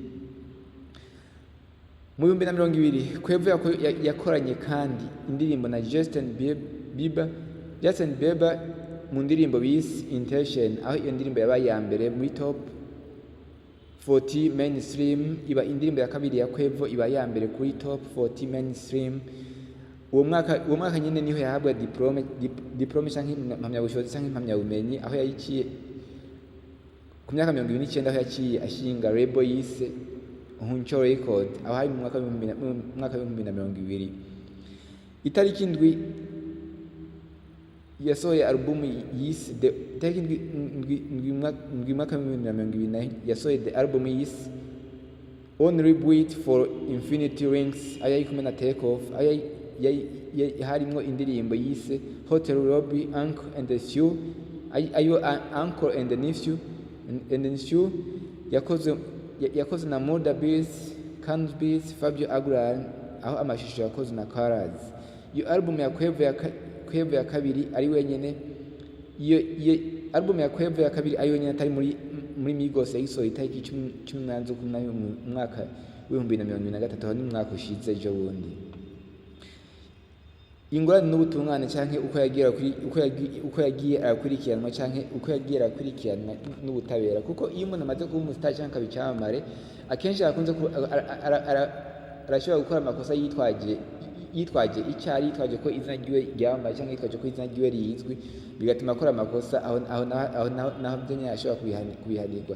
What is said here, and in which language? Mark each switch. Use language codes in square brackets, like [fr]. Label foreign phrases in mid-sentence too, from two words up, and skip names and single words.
[rn] Mu 2020 Quavo yakoranye kandi indirimbo na Justin Bieber mu ndirimbo bise Intention, aho iyo ndirimbo yabaye ya mbere muri [en] top 40 mainstream, [rn] iba indirimbo ya kabiri ya Quavo iba ya mbere kuri [en] top 40 mainstream. [rn] Uwo mwaka nyine niho yahabwa diplome cyangwa impamyabushobozi cyangwa impamyabumenyi, aho yayiciye ku myaka 29 aho yaciye ashinga label yise Huncho Record, aho hari mu mwaka wa 2020. Itariki ndwi yasohoye album yise itariki ndwi mwaka wa 2020 yasohoye [en] the album [rn] yise Only Wait for Infinity Rings, aho yari kumwe na Take Off, aho harimo indirimbo yise Hotel Lobby, Uncle and the Shoe, ayo Uncle and the Nephew yakoze na Moda Beats, Canus Beats, Fabio Aguilar, aho amashusho yakoze na Colors. Iyo album ya Quavo ya kabiri ari wenyene, iyo album ya Quavo ya kabiri ari wenyene atari muri Migos yayisohoye itariki 18 z'ukwezi mu mwaka wa 2023, aho ni mwaka ushize ejo bundi. Ingorane n'ubutungane cyangwa uko yagiye arakurikiranwa cyangwa uko yagiye arakurikiranwa n'ubutabera, kuko iyo umuntu amaze kuba umustar cyangwa akabicyamamare, akenshi akunze arashobora gukora amakosa yitwaje icyari, yitwaje ko izina ryiwe ryamamaye cyangwa yitwaje ko izina ryiwe rizwi, bigatuma akora amakosa aho byenye ashobora kubihanirwa.